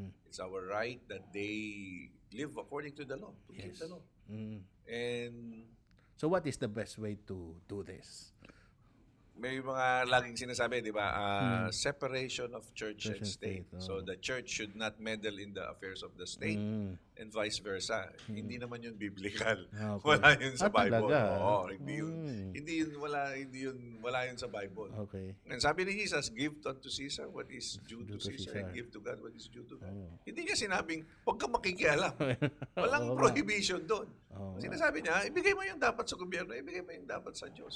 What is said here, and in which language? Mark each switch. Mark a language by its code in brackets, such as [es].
[en] It's our right that they live according to the law, to keep the law. And so what is the best way to do this? [tl] may mga laging sinasabi, di ba? [en] Separation of church and state. So the church should not meddle in the affairs of the state and vice versa. [tl] Hindi naman yun biblical. Okay. Wala yun sa Bible. Talaga? Oo, hindi yun. Wala yun sa Bible. Okay. [en] And [tl] sabi ni [en] Jesus, give unto Caesar what is due to Caesar, and give to God what is due to God. [tl] Hindi niya sinabing, huwag kang makikialam. Walang prohibition doon. Sinasabi niya, ibigay mo yung dapat sa gobyerno, ibigay mo yung dapat sa Diyos.